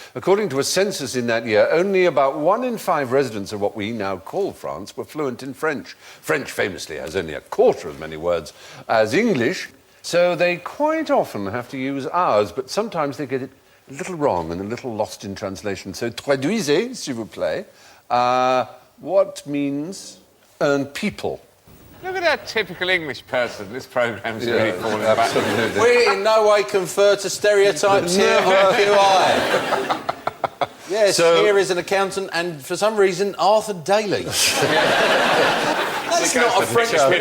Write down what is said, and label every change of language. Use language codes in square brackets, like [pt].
[en] According to a census in that year, only about 1 in 5 residents of what we now call France were fluent in French. French famously has only a quarter as many words as English, so they quite often have to use ours, but sometimes they get it a little wrong and a little lost in translation. [fr] So traduisez, s'il vous plaît. [en] What means un people? Look at that typical English person. This programme's really falling back. Absolutely. We in no way confer to stereotypes here on QI. Yes, So- here is an accountant and, for some reason, Arthur Daly. That's not a Frenchman.